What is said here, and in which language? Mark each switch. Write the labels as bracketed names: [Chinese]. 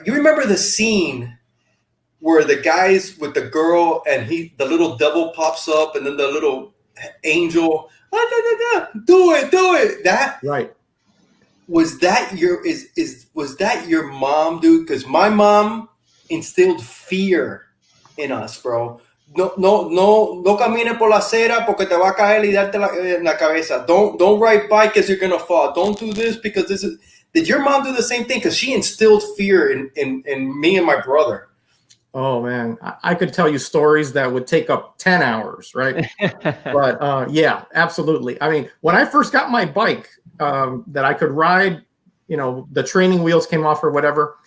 [English] You remember the scene where the guys with the girl and the little devil pops up and then the little angel, do it. That right. Was that was that your mom, dude? Because my mom instilled fear in us, bro. [Spanish] No camine por la acera porque te va a caer y darte en la cabeza. [English] Don't ride bike because you're gonna fall. Don't do this because this is. Did your mom do the same thing? Because she instilled fear in me and my brother. Oh man, I could tell you stories that would take up 10 hours, right? But yeah, absolutely. I mean, when I first got my bike that I could ride, the training wheels came off or whatever.